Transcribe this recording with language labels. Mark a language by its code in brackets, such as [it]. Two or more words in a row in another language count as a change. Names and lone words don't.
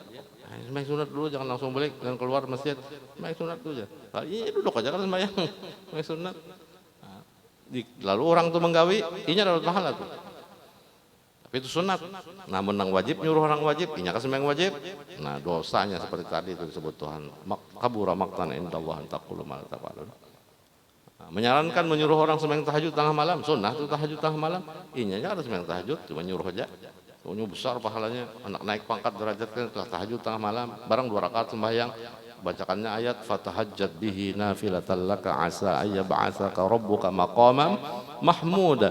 [bjn] Sembahyang sunat dulu, jangan langsung balik dan keluar masjid. Sembahyang sunat dulu aja. Iya duduk aja kan sembahyang. Sembahyang sunat. Lalu orang tuh menggawi, inya dapat pahala tuh. Tapi itu sunat. Namun yang wajib nyuruh orang wajib, inya kan sembahyang wajib. Nah dosanya seperti tadi itu disebut Tuhan. [ar] كبر مقتا عند الله أن تقولوا ما لا تفعلون. [bjn] Menyarankan menyuruh orang sembahyang tahajud tengah malam, sunnah itu tahajud tengah malam. Inya ada sembahyang tahajud, cuma nyuruh aja. Soalnya besar pahalanya, anak naik pangkat derajatnya setelah tahajud tengah malam, barang 2 rakaat sembahyang, bacakannya ayat [ar] فتهجد به نافلة لك عسى أن يبعثك ربك مقاما محمودا.